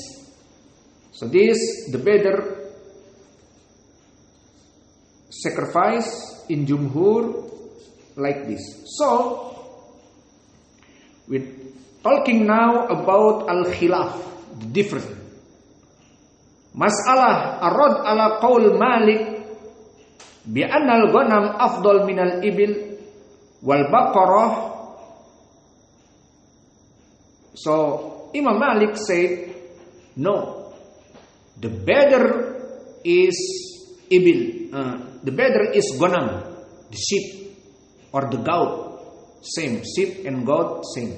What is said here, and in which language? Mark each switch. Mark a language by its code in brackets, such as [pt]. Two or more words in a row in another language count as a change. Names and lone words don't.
[en] So this the better sacrifice in Jumhur, like this. So we're talking now about al-khilaf, the difference. [ar] مسألة عرض على قول مالك بأن الغنم أفضل من الإبل والبقرة. [en] So Imam Malik said, no, the better is ibil, the better is ghanam, the sheep or the goat, same, sheep and goat same.